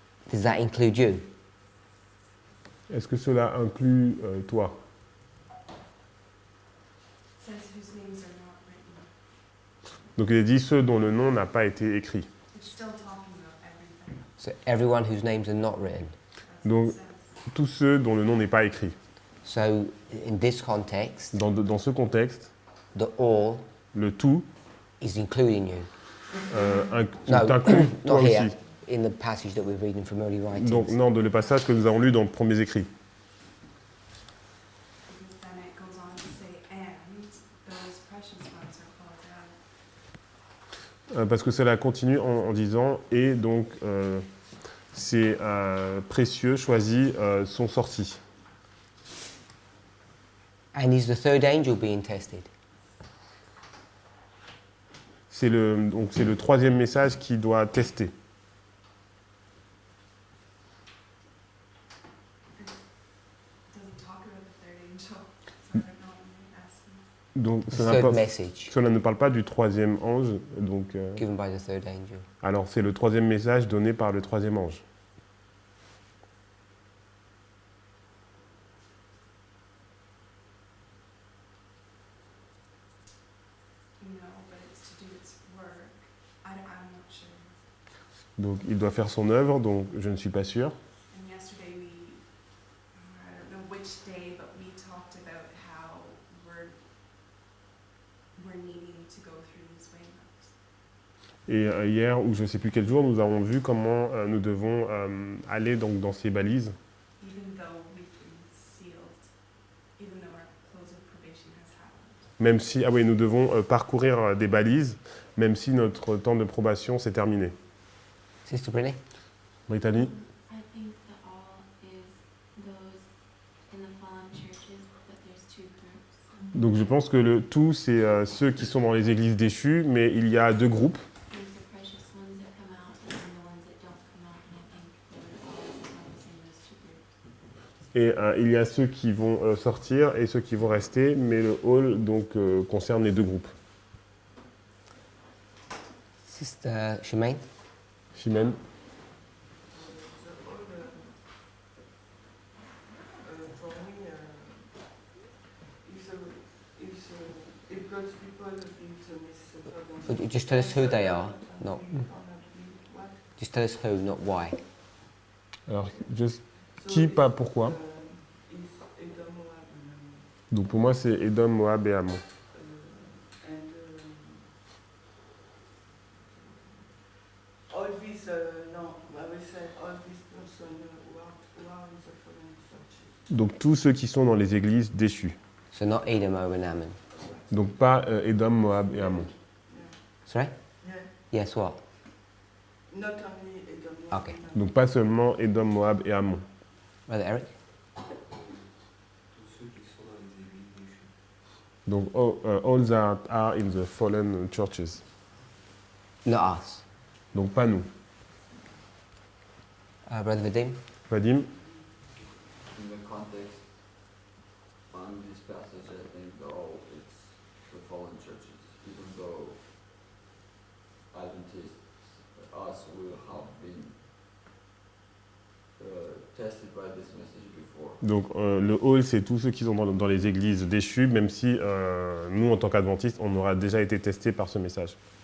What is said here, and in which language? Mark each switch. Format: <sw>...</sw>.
<en>does that include you?</en> <fr>est-ce que cela inclut toi?</fr> <en>Says whose names are not written.</en> <fr>Donc il est dit ceux dont le nom n'a pas été écrit.</fr> <en>It's still talking about everything. So everyone whose names are not written. That's what</en> <fr>Donc-</fr> <en>it says.</en> <fr>Tous ceux dont le nom n'est pas écrit.</fr> <en>So in this context,</en> <fr>Dans ce contexte,</fr> <en>the all</en> <fr>le tout</fr> <en>is including you. No,</en> <fr>t'inclut toi</fr> <en>not here.</en> <fr>aussi.</fr> <en>In the passage that we're reading from early writings.</en> <fr>Donc non, de le passage que nous avons lu dans les premiers écrits.</fr> <en>Because then it goes on to say, and those precious ones are called out.</en> <fr>Parce que cela continue en disant et donc ces précieux choisis sont sortis.</fr> <en>And is the third angel being tested?</en> <fr>C'est le troisième message qui doit tester.</fr> <en>It doesn't talk about the third angel, so I don't know when you're asking.</en> <fr>Donc</fr> <en>The</en> <fr>cela,</fr> <en>third message</en> <fr>cela ne parle pas du troisième ange. Donc,</fr> <en>given by the third angel.</en> <fr>alors c'est le troisième message donné par le troisième ange.</fr> <en>You know, but it's to do its work. I'm not sure.</en> <fr>Donc il doit faire son œuvre, donc je ne suis pas sûr.</fr> <en>And yesterday I don't know which day, but we talked about how we're needing to go through these waymarks.</en> <fr>Et hier, ou je ne sais plus quel jour, nous avons vu comment nous devons aller donc, dans ces balises.</fr> <en>Even though we've been sealed, even though our close of probation has happened.</en> <fr>Même si, ah oui, nous devons parcourir des balises, même si notre temps de probation s'est terminé.</fr> <en>Sister Brinny? Brittany? I think that all is those in the fallen churches, but there's two groups.</en> <fr>Donc je pense que le tout, c'est ceux qui sont dans les églises déchues, mais il y a deux groupes.</fr> <en>There's the precious ones that come out and then the ones that don't come out, and I think the Lord is encompassing those two groups.</en> <fr>Et il y a ceux qui vont sortir et ceux qui vont rester, mais le hall donc, concerne les deux groupes.</fr> <en>Sister Shemaine? Chimène? For me, if God's people Would you just tell us who they are? Not, just tell us who, not why.</en> <fr>Alors, juste qui, pas pourquoi. Donc pour moi, c'est Édom, Moab et Ammon.</fr> <en>All these, no, I will say all these persons who are in the fallen churches.</en> <fr>Donc tous ceux qui sont dans les églises déchues.</fr> <en>So not Edom, Moab, and Ammon.</en> <fr>Donc pas Édom, Moab et Ammon.</fr> <en>Sorry? Yeah. Yes, what? Not only Edom. Okay.</en> <fr>Donc pas seulement Édom, Moab et Ammon.</fr> <en>Brother Eric? Donc all that are in the fallen churches. Not us.</en> <fr>Donc pas nous.</fr> <en>Brother Vadim? Vadim? In the context on this passage, I think though it's the fallen churches, even though Adventists, us, will have been tested by this message before.</en> <fr>Donc le hall, c'est tous ceux qui sont dans les églises déchues, même si nous, en tant qu'adventistes, on aura déjà été testés par ce message.</fr>